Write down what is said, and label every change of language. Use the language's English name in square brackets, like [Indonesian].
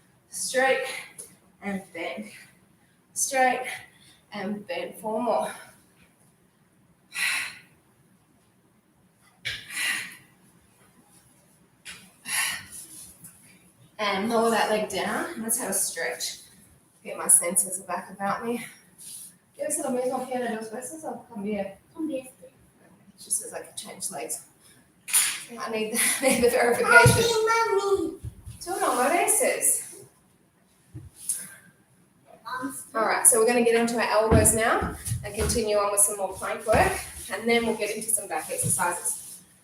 [English] Straight and bend. Straight and bend. 4 more. And lower that leg down. Let's have a stretch. Get my senses back about me. [Spanish] ¿Quieres lo mismo que en los besos o cambiar? [English] She says I can change legs. I need the verification. Mommy. [Spanish] Tú no mereces. [English] All right, so we're going to get onto our elbows now and continue on with some more plank work, and then we'll get into some back exercises.